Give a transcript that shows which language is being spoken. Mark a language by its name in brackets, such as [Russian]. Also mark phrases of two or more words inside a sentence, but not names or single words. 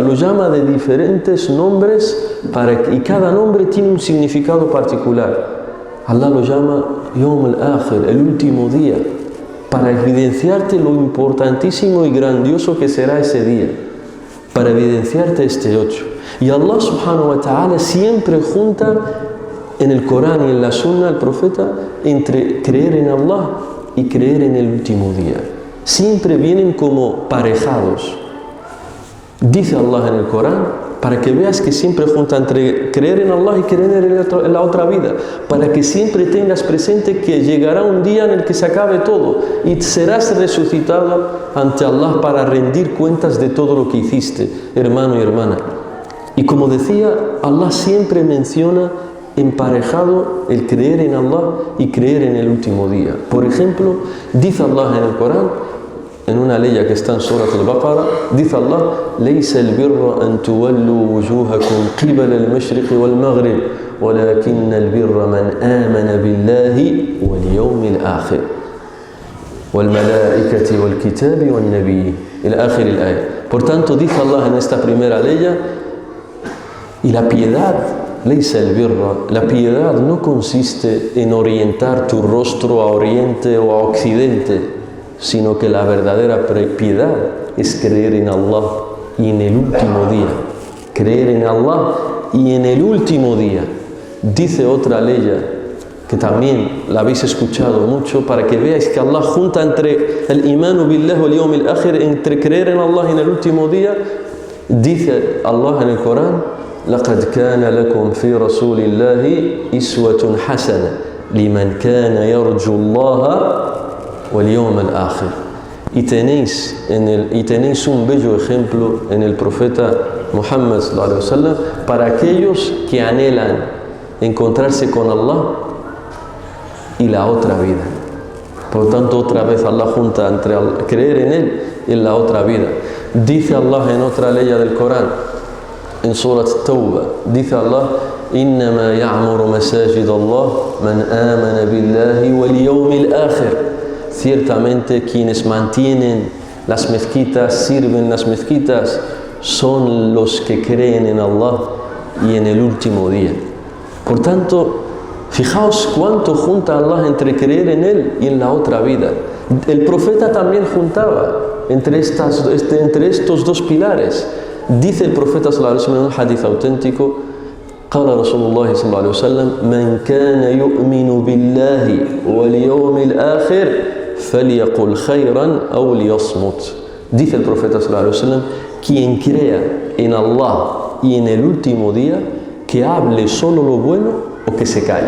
[Spanish] Lo llama de diferentes nombres y cada nombre tiene un significado particular. Allah lo llama [Arabic] يوم الآخر, [Spanish] el último día, para evidenciarte lo importantísimo y grandioso que será ese día, para evidenciarte este hecho. Y Allah [Arabic] سبحانه وتعالى [Spanish] siempre junta en el Corán y en la Sunna del profeta entre creer en Allah y creer en el último día. Siempre vienen como parejados. Dice Allah en el Corán, para que veas que siempre junta entre creer en Allah y creer en la otra vida, para que siempre tengas presente que llegará un día en el que se acabe todo y serás resucitado ante Allah para rendir cuentas de todo lo que hiciste, hermano y hermana. Y como decía, Allah siempre menciona emparejado el creer en Allah y creer en el último día. Por ejemplo, dice Allah en el Corán, en una ley que está en Surat al-Baqarah, dice Allah: [Arabic] ليس البر أن تولوا وجوهكم قبل المشرق والمغرب ولكن البر من آمن بالله واليوم الآخر والملائكة والكتاب والنبي إلى آخر الآية. [Spanish] Por tanto, dice Allah en esta primera ley, y la piedad [Arabic] ليس البر. [Spanish] La piedad no consiste en orientar tu rostro a oriente o a occidente, sino que la verdadera piedad es creer en Allah y en el último día. Creer en Allah y en el último día. Dice otra ley que también la habéis escuchado mucho, para que veáis que Allah junta entre el [Arabic] إيمان بالله واليوم الآخر, [Spanish] entre creer en Allah y en el último día. Dice Allah en el Corán: [Arabic] لَقَدْ كَانَ لَكُمْ فِي رَسُولِ اللَّهِ إِسْوَةٌ حَسَنَةٌ لِمَنْ كَانَ يَرْجُو اللَّهَ وَالْيَوْمَ الْآخِرِ. [Spanish] Y tenéis un bello ejemplo en el profeta Muhammad [Arabic] صلى الله عليه وسلم [Spanish] para aquellos que anhelan encontrarse con Allah y la otra vida. Por lo tanto, otra vez Allah junta entre creer en Él y en la otra vida. Dice Allah en otra ley del Corán, en Surat Tawbah, dice Allah: [Arabic] إنما يعمر مساجد الله من آمن بالله واليوم الآخر. [Spanish] Ciertamente quienes mantienen las mezquitas, sirven las mezquitas, son los que creen en Allah y en el último día. Por tanto, fijaos cuánto junta Allah entre creer en Él y en la otra vida. El profeta también juntaba entre estos dos pilares. Dice el profeta [Arabic] صلى الله عليه وسلم [Spanish] en un hadith auténtico: [Arabic] قال رسول الله صلى الله عليه وسلم من كان يؤمن بالله واليوم الآخر فليقل خيرا أو ليصمت. [Spanish] Dice el profeta [Arabic] صلى الله عليه وسلم: [Spanish] quien crea en Allah y en el último día, que hable solo lo bueno o que se calle.